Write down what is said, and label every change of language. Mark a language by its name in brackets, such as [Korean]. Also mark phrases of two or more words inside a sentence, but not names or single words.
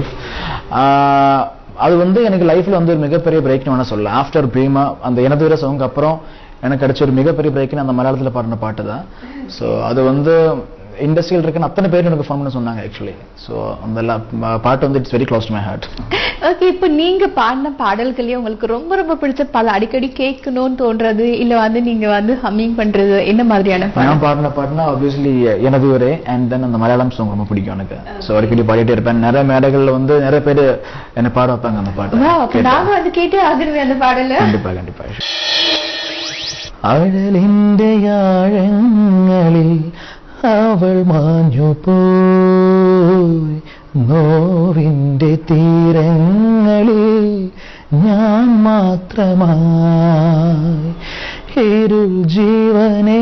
[Tamil] அது வந்து எனக்கு லைஃப்ல வந்து ஒரு மிகப்பெரிய பிரேக்னு வேணா சொல்லலாம். ஆஃப்டர் பிரீமா அந்த எனது வீர சாங் அப்புறம் எனக்கு கிடைச்ச ஒரு மிகப்பெரிய பிரேக்னு அந்த மலையாளத்தில் பாடின பாட்டு தான். ஸோ அது வந்து இண்டஸ்ட்ரியில் இருக்குன்னு அத்தனை பேர் எனக்கு ஃபோன் பண்ணி சொன்னாங்க ஆக்சுவலி. ஸோ அந்த பாட்டு வந்து [English] it's very close to my heart. [Tamil] ஓகே, இப்போ நீங்க பாடின பாடல்களே உங்களுக்கு ரொம்ப ரொம்ப பிடிச்ச பாடல், அடிக்கடி கேட்கணும்னு தோன்றது இல்ல வந்து நீங்க வந்து ஹம்மிங் பண்றது என்ன மாதிரியான பாடல்? நான் பாடின பாட்டுனா ஆப்வியஸ்லி எனது ஊரே [English] and then [Tamil] அந்த மலையாளம் சாங் ரொம்ப பிடிக்கும் எனக்கு. ஸோ அடிக்கடி பாடிட்டே இருப்பேன். நிறைய மேடைகள்ல வந்து நிறைய பேர் என்ன பாட வைப்பாங்க அந்த பாட்டு. நாங்க வந்து கேட்டே ஆகணுமே அந்த பாடல. கண்டிப்பா கண்டிப்பா. [Malayalam] അഴലിന്റെ ആഴങ്ങളിൽ അവൾ മാഞ്ഞു പോയി, നോവിന്റെ തീരങ്ങളിൽ ഞാൻ മാത്രമായി, ഇരുൾ ജീവനെ